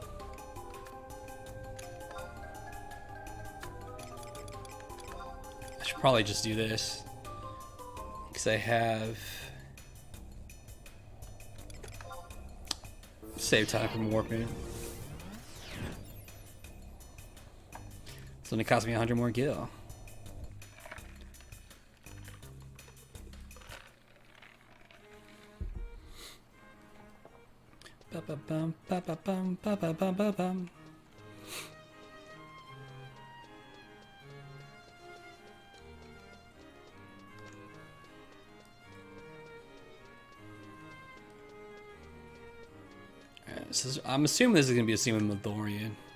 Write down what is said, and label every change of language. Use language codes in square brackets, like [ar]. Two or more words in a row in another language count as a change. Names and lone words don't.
[en] I should probably just do this because I have save time from warping. It's gonna cost me 100 more gil. Ba-ba-bum, ba-ba-bum, ba-ba-bum-ba-bum. Alright, so I'm assuming this is gonna be a scene with Mithorian.